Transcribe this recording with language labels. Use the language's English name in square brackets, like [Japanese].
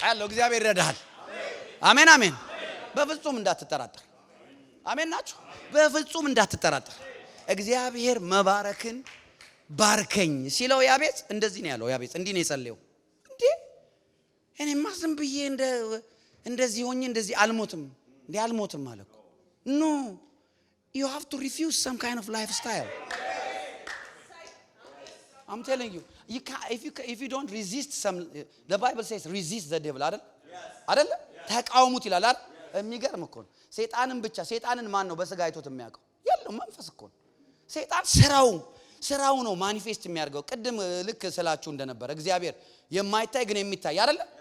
[Amharic] እግዚአብሔር ይረዳሃል። አሜን አሜን። በፍጹም እንዳትጠራጠር። አሜን ናችሁ። በፍጹም እንዳትጠራጠር። እግዚአብሔር መባረክን ባርከኝ ሲለው ያቤጽ እንደዚህ ነው ያለው። ያቤጽ እንዲህ ነው የጸለየው። እንዴ እኔማ ዝም ብዬ እንደዚህ ሆኜ እንደዚህ አልሞትም ማለት እኮ ኖ [English] you have to refuse some kind of lifestyle. I'm telling you, if you don't resist some, the Bible says resist the devil [Amharic] አይደል? ተቃውሙት ይላል አይደል? የሚገርም እኮ ነው። ሰይጣንን ማን ነው በስጋ አይቶት የሚያውቀው? ያለው መንፈስ እኮ ነው። ሰይጣን ስራው ነው ማኒፌስት የሚያደርገው። ቅድም ልክ ስላችሁ እንደነበረ እግዚአብሔር የማይታይ ግን የሚታይ አይደል?